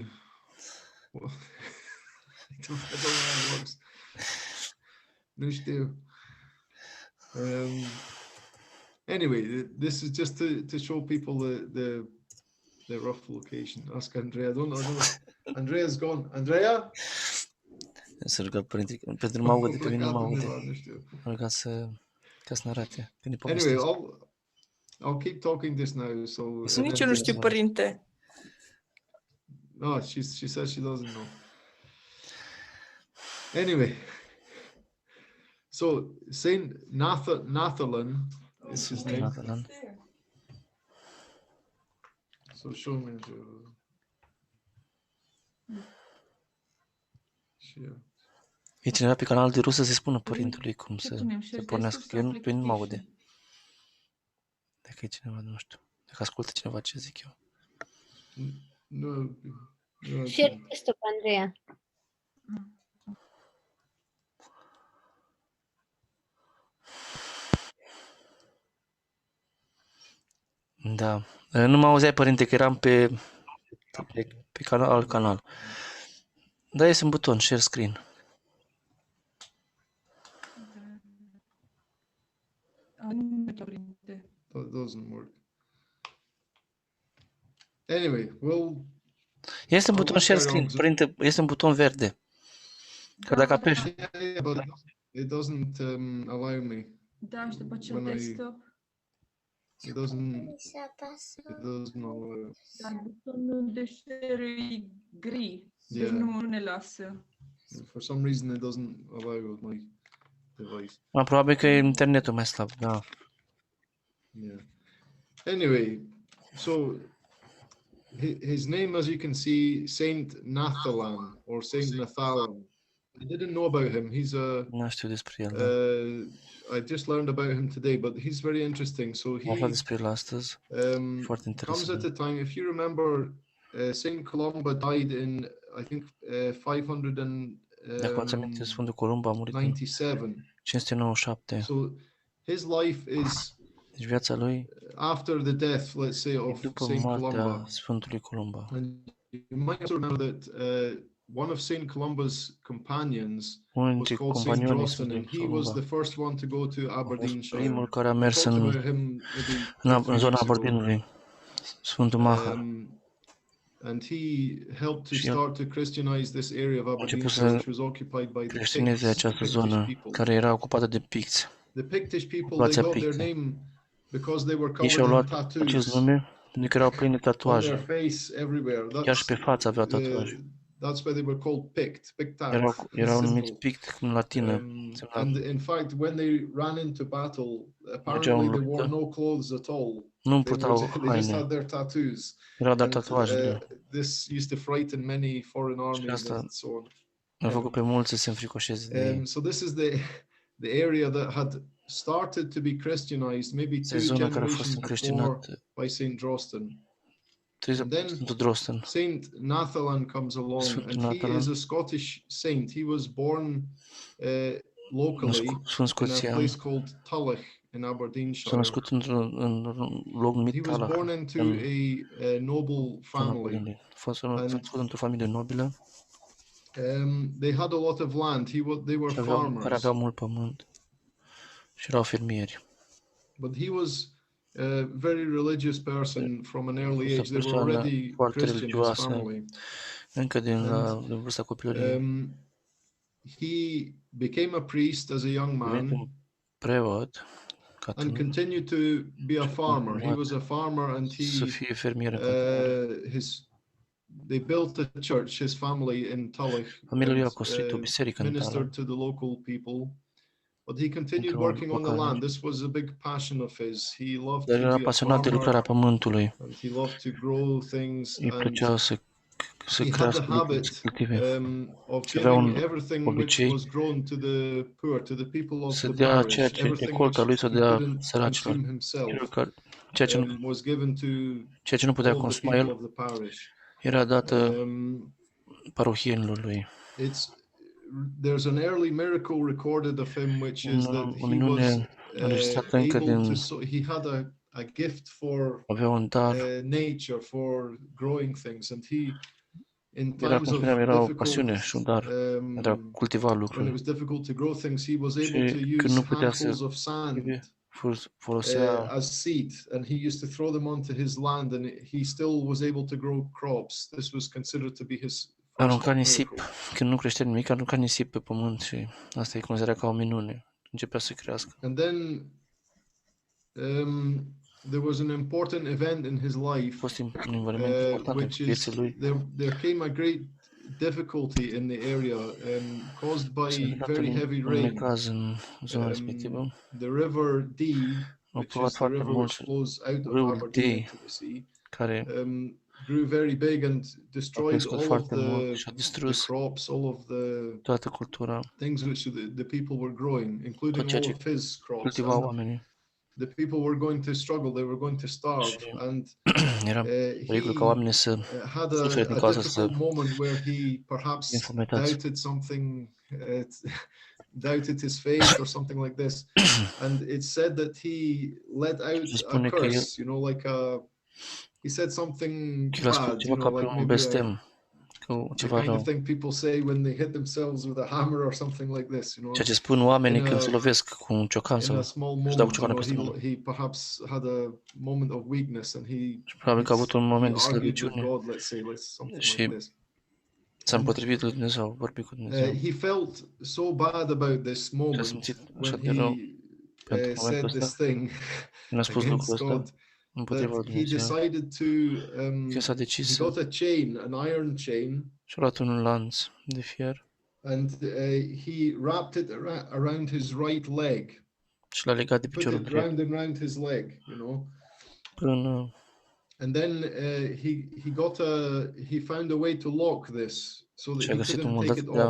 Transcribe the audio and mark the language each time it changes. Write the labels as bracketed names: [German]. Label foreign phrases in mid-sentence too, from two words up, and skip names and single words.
[English] Well, I don't know how it works. [Romanian] No știu. [English] Anyway, this is just to show people the rough location. Ask Andrea. I don't know. Andrea's gone. Andrea? [Romanian] Să rugăm părinte, pentru mă aude, pe mine nu mă aude. Ca să ne arate. [English] Anyway, I'll keep talking this now. So [Romanian] nici eu nu știu, părinte. [English] No, she says she doesn't know. Anyway, so Saint Natalan is his name. Natalan. So show me. [Romanian] E cineva pe canal de rusă să spună părintelui cum să pornească, că eu nu mă aude. Dacă e cineva, nu știu. Dacă ascultă cineva ce zic eu. Nu. [English] Share desktop, Andreea. [Romanian] Da. Nu mă auzeai, părinte, că eram pe alt canal. Da, este un buton, [English] share screen. That doesn't work. Anyway, well... [Romanian] Este un buton [English] share screen, [Romanian] părinte, este un buton verde. Că dacă apeși... [English] Yeah, but it doesn't allow me. [Romanian] Da, și după aceea desktop. [English] It doesn't allow. [Romanian] Dar butonul de share e gri. Deci nu ne lasă. [English] For some reason it doesn't allow with my device. [Romanian] Probabil că e internetul mai slab, da. [English] Yeah. Anyway, so his name, as you can see, Saint Natalan or Saint Natalan. I didn't know about him. He's [Romanian] Nu știu despre el. [English] I just learned about him today, but he's very interesting. So he [Romanian] despre el astăzi. Foarte interesant. [English] Comes at a time, if you remember, Saint Columba died in, I think, 597. So his life is [Romanian] Deci viața lui [English] after the death, let's say, of [Romanian] după [English] Saint [Romanian] moartea [English] Columba. [Romanian] Sfântului Columba. [English] And you might also remember that one of Saint Columba's companions [Romanian] Unul [English] was [Romanian] dintre [English] called Saint [Romanian] companionii [English] Drosten, and [Romanian] Sfântului he was the Columba [English] first one to go to [Romanian] a fost [English] Aberdeenshire. [Romanian] primul care a [English] I [Romanian] mers [English] talked about him maybe 2-3 [Romanian] în zona [English] weeks ago. [Romanian] Aberdeenului, Sfântul Maha. [English] And he helped to [Romanian] Și el [English] start to Christianize this area of [Romanian] a început [English] Aberdeenshire, [Romanian] să [English] which was occupied by the [Romanian] creștineze [English] Picts, the [Romanian] această [English] Pictish [Romanian] zonă [English] people. [Romanian] care era ocupată de picți, [English] The Pictish people, they [Romanian] populația [English] got their [Romanian] pictă. [English] name because they were [Romanian] Ei și-au [English] covered in [Romanian] luat acest [English] tattoos [Romanian] nume pentru că erau pline de [English] on their [Romanian] tatuaje. [English] face everywhere. [Romanian] Chiar și pe față aveau tatuaje. [English] That's why they were called Pict, Pictat. [Romanian] Erau numiți pict în latină. [English] And in fact, when they ran into battle, [Romanian] Mergeau în [English] apparently they wore [Romanian] luptă, [English] no clothes at all. [Romanian] nu [English] They [Romanian] purtau [English] just had [Romanian] haine, [English] their tattoos. [Romanian] erau doar [English] And [Romanian] tatuajele. [English] this used to frighten many foreign armies [Romanian] asta [English] and so on. [Romanian] a făcut pe mulți să se înfricoșeze de ei. [English] So this is the area that had started to be Christianized maybe [Romanian] Este [English] 2 [Romanian] zona care a fost [English] generations before [Romanian] încreștinată [English] by Saint Drosten. [Romanian] Sfântul Drosten. [English] Saint Natalan comes along, [Romanian] Sfântul [English] and he [Romanian] Natalan [English] is a Scottish saint. He was born locally in a place called Tulloch in [Romanian] S-a [English] Aberdeenshire. [Romanian] născut într-un loc [English] He [Romanian] numit [English] was [Romanian] Talach, [English] born into a noble family. [Romanian] A fost născut într-o familie nobilă [English] They had a lot of land. They were [Romanian] care [English] farmers. [Romanian] aveau mult pământ și erau fermieri. [English] But he was a very religious person from an early age. They were already [Romanian] foarte [English] Christian, his [Romanian] religioasă, [English] family. [Romanian] încă din vârsta copilăriei. [English] He became a priest as a young [Romanian] Devenit un [English] man [Romanian] preot ca [English] and [Romanian] tânăr, [English] continued to be a farmer. He was a farmer, and [Romanian] să fie fermier în continuare. [English] they built a church, his family in Tulloch, [Romanian] Familia lui a construit o biserică în [English] ministered [Romanian] Talach. [English] to the local people. But he continued working on the land. This was a big passion of his. He loved [Romanian] Dar [English] to [Romanian] era [English] be a [Romanian] pasionat de lucrarea [English] farmer, [Romanian] pământului. [English] and he loved to grow things. [Romanian] Îi [English] And [Romanian] plăcea să [English] he had [Romanian] crească [English] the [Romanian] lucruri, [English] habit [Romanian] să cultive, [English] of [Romanian] și avea [English] giving [Romanian] un [English] everything which [Romanian] obicei [English] was grown to the poor, to the people of [Romanian] să [English] the [Romanian] dea [English] parish. [Romanian] ceea ce [English] Everything [Romanian] recolta lui [English] which [Romanian] să [English] he [Romanian] dea [English] couldn't [Romanian] săracilor. [English] consume himself [Romanian] Ceea [English] was given to [Romanian] ce nu putea [English] all the [Romanian] consuma [English] people [Romanian] el [English] of the parish. [Romanian] era dată parohienilor lui. [English] There's an early miracle recorded of him, which is that [Romanian] O [English] he was [Romanian] minune înregistrată încă [English] able [Romanian] din [English] to. He had a gift for [Romanian] avea un dar, [English] nature, for growing things, and he, in [Romanian] era, [English] times [Romanian] cum [English] of [Romanian] spuneam, era o [English] difficult, [Romanian] pasiune și un dar de a cultiva [English] when it [Romanian] lucruri. [English] was difficult to grow things, he was able [Romanian] Și [English] to [Romanian] când [English] use [Romanian] nu putea [English] handfuls [Romanian] să [English] of sand [Romanian] folosea [English] as seed, and he used to throw them onto his land, and he still was able to grow crops. This was considered to be his [Romanian] arunca nisip, [English] miracle. [Romanian] când nu creștea nimic, arunca nisip pe pământ și asta e considerat ca o minune. Începea să crească. [English] And then there was an important event in his [Romanian] A [English] life, [Romanian] fost un eveniment important în [English] which is [Romanian] vieții lui. [English] there came a great difficulty in the area caused by very heavy [Romanian] Un [English] rain. [Romanian] necaz în zona respectivă. [English] The River Dee, [Romanian] Au [English] which [Romanian] plouat [English] is the [Romanian] foarte [English] river which [Romanian] mult, [English] flows out of [Romanian] râul [English] Aberdeen [Romanian] Dee, [English] into the sea, [Romanian] care [English] grew very big and [Romanian] a [English] destroyed [Romanian] crescut [English] all of [Romanian] foarte mult și a [English] the [Romanian] distrus [English] crops, all of [Romanian] toată cultura, [English] things which the people were growing, including [Romanian] tot ceea [English] all [Romanian] ce [English] of his crops. [Romanian] cultivau [English] And [Romanian] oamenii. [English] the people were going to struggle; they were going to starve, [Romanian] Și [English] and [Romanian] era pericolul ca [English] he [Romanian] oamenii să [English] had [Romanian] sufere din [English] a [Romanian] cauza [English] difficult moment where he perhaps [Romanian] infometați. [English] doubted something, doubted his faith or something like this, and it's said that he let out [Romanian] Se [English] a [Romanian] spune că el [English] curse, like he said something [Romanian] a spus [English] bad, [Romanian] ceva ca pe [English] like [Romanian] un [English] maybe [Romanian] blestem, [English] the [Romanian] ceva [English] kind of [Romanian] rău. [English] thing people say when they hit themselves with a hammer or something like this, [Romanian] Ceea ce spun oamenii [English] in [Romanian] când [English] a- [Romanian] se lovesc cu un ciocan [English] in a [Romanian] sau [English] small [Romanian] își dau cu [English] moment, [Romanian] ciocanul peste mână. [English] he perhaps had a moment of weakness, and [Romanian] Și probabil că a avut un moment de [English] argued with [Romanian] slăbiciune [English] God, let's say, something [Romanian] și [English] like this. [Romanian] s-a împotrivit lui Dumnezeu, a vorbit cu Dumnezeu. [English] He felt so bad about this [Romanian] Și a [English] moment [Romanian] simțit așa [English] when [Romanian] de rău [English] he [Romanian] pentru [English] said [Romanian] momentul [English] this [Romanian] ăsta, [English] thing [Romanian] când a spus [English] against [Romanian] lucrul ăsta [English] God, [Romanian] împotriva lui [English] that he [Romanian] Dumnezeu, [English] decided to [Romanian] că s-a decis [English] he [Romanian] să [English] got a chain, an iron chain, [Romanian] și-a luat un lanț de fier [English] and he wrapped it around his right leg, [Romanian] și l-a legat de [English] put [Romanian] piciorul [English] it [Romanian] drept [English] round and round his leg, [Romanian] până [English] and then he found a way to lock this so that [Romanian] și a [English] he [Romanian] găsit un [English] couldn't [Romanian] mod [English] take [Romanian] dat [English] it [Romanian] de a